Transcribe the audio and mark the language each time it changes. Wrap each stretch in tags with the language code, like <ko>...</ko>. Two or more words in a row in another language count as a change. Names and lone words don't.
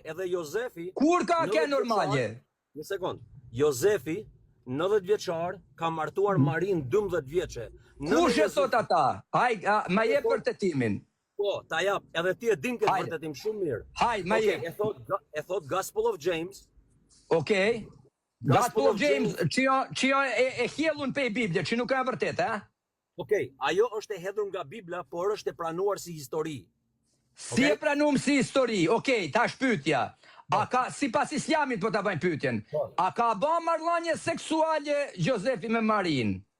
<sq>Edhe Jozefi Kur ka qenë normale? Një sekond. Jozefi 90 vjeçar ka martuar Marin 12 vjeçe. Kush e thot ata? Haj, ma jep vërtetimin. Po, ta jap, edhe ti e din këtë vërtetim shumë mirë. Haj, ma jep. E thot Gospel of James. Okej. Gospel of James, që e hjellun pe Biblia, që nuk ka vërtet, ha? Okej, ajo është e hedhur nga Bibla, por është e pranuar si histori. Si e pranuar si histori? Okej, tash pyetja. A ka, si pas islamit po ta bëjmë pyetjen, a ka ba marrëdhënie seksuale Jozefi me Marin?</sq>